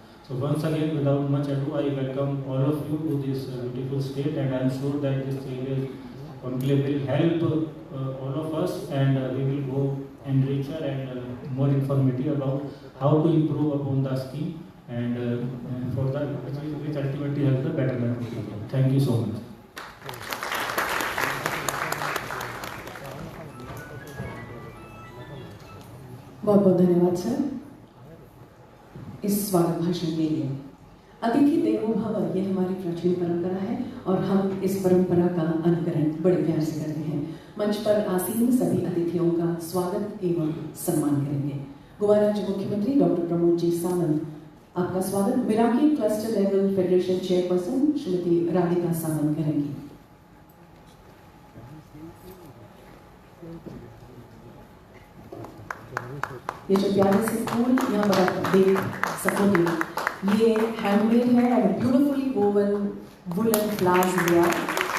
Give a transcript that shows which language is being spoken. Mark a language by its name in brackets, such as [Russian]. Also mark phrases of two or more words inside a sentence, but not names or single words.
[English] So once again, without much ado, I welcome all of you to this beautiful state, and I am sure that this conclave will help all of us, and we will go enricher and more informative about how to improve upon the scheme and for the which ultimately helps the betterment of people. Thank you so much. [Hindi] बहुत बहुत धन्यवाद सर इस स्वागत भाषण के लिए। [Sanskrit] अतिथि देवो भव [Hindi] ये हमारी प्राचीन परंपरा है और हम इस परंपरा का अनुकरण बड़े प्यार से करते हैं। मंच पर आसीन सभी अतिथियों का स्वागत एवं सम्मान करेंगे। गोवा राज्य मुख्यमंत्री डॉक्टर प्रमोद जी सावंत, आपका स्वागत मिराकी [English] cluster level federation chairperson [Hindi] श्रीमती राधिका सावंत करेंगी। ये जो प्यारे से फूल यहाँ पर आप देख सकोगे, ये हैंडमेड है और [English] beautifully woven woolen flowers [Hindi] दिया।